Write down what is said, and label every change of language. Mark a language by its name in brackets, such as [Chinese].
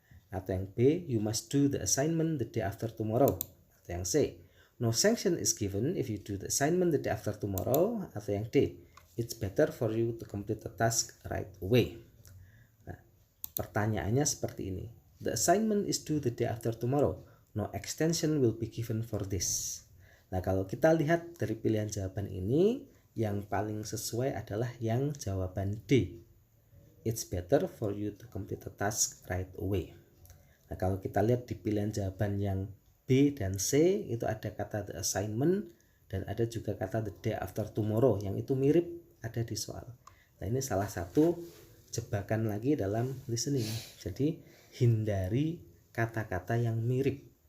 [Indonesian] Atau yang B, [English] you must do the assignment the day after tomorrow. [Indonesian] Atau yang C, [English] no sanction is given if you do the assignment the day after tomorrow. [Indonesian] Atau yang D, [English] it's better for you to complete the task right away. [Indonesian] Nah, pertanyaannya seperti ini. [English] The assignment is due the day after tomorrow. No extension will be given for this. [Indonesian] Nah, kalau kita lihat dari pilihan jawaban ini, yang paling sesuai adalah yang jawaban D. [English] It's better for you to complete the task right away. [Indonesian] Nah, kalau kita lihat di pilihan jawaban yang B dan C, itu ada kata the assignment dan ada juga kata [English] the day after tomorrow, [Indonesian] yang itu mirip ada di soal. Nah, ini salah satu jebakan lagi dalam listening. Jadi hindari kata-kata yang mirip.